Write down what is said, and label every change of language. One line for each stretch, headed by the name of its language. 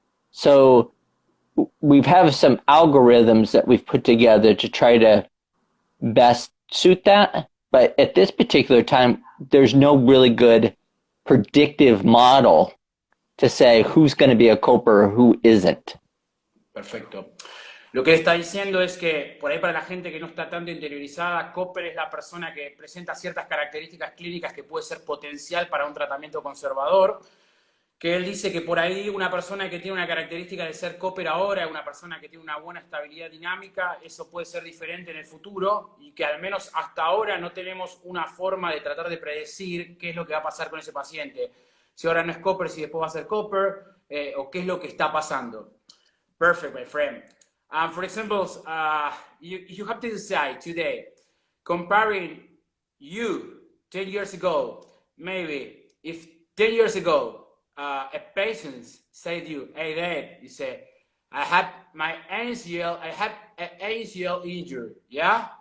English: So we have some algorithms that we've put together to try to best suit that. But at this particular time, there's no really good predictive model to say who's going to be a copper or who isn't.
Spanish: Perfecto. Lo que él está diciendo es que, por ahí para la gente que no está tanto interiorizada, Copper es la persona que presenta ciertas características clínicas que puede ser potencial para un tratamiento conservador, que él dice que por ahí una persona que tiene una característica de ser Copper ahora, una persona que tiene una buena estabilidad dinámica, eso puede ser diferente en el futuro, y que al menos hasta ahora no tenemos una forma de tratar de predecir qué es lo que va a pasar con ese paciente. Si ahora no es Copper, si después va a ser Copper, o qué es lo que está pasando.
English: Perfect, my friend. For example, you have to decide today, comparing you 10 years ago, maybe if 10 years ago a patient said to you, hey Dad, you say, I have my ACL, I have an ACL injury, yeah?